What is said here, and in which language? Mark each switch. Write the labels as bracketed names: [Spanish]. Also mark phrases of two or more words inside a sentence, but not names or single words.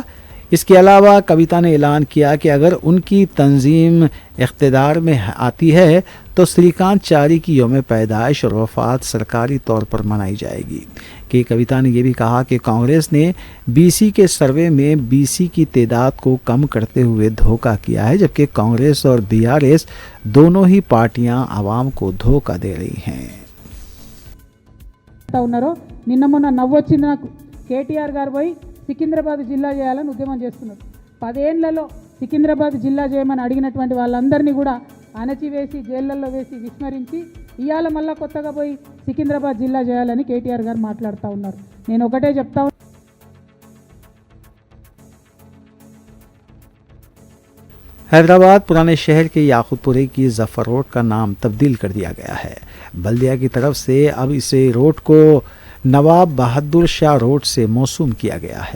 [Urdu] اس کے علاوہ کویتا نے اعلان کیا کہ اگر ان کی تنظیم اقتدار میں آتی ہے تو سریکانت چاری کی یوم پیدائش اور وفات سرکاری طور پر منائی جائے گی۔ کہ کویتا نے یہ بھی کہا کہ کانگریس نے BC کے سروے میں BC کی تعداد کو کم کرتے ہوئے دھوکہ کیا ہے، جبکہ کانگریس اور BRS دونوں ہی پارٹیاں عوام کو دھوکہ دے رہی ہیں۔ [Telugu] ఉన్నారో నిన్న మొన్న నవ్వొచ్చింది నాకు KTR గారు పోయి సికింద్రాబాద్ జిల్లా చేయాలని ఉద్యమం చేస్తున్నారు. 10 ఏళ్లలో సికింద్రాబాద్ జిల్లా చేయమని అడిగినటువంటి వాళ్ళందరినీ కూడా అణచివేసి జైళ్ళల్లో వేసి విస్మరించి ఇవాళ మళ్ళా కొత్తగా పోయి సికింద్రాబాద్ జిల్లా చేయాలని KTR గారు మాట్లాడుతూ ఉన్నారు. నేను ఒకటే చెప్తా [Urdu] حیدرآباد پرانے شہر کے یاقوت پورے کی ظفر روڈ کا نام تبدیل کر دیا گیا ہے۔ بلدیہ کی طرف سے اب اسے روڈ کو نواب بہادر شاہ روڈ سے موسوم کیا گیا ہے۔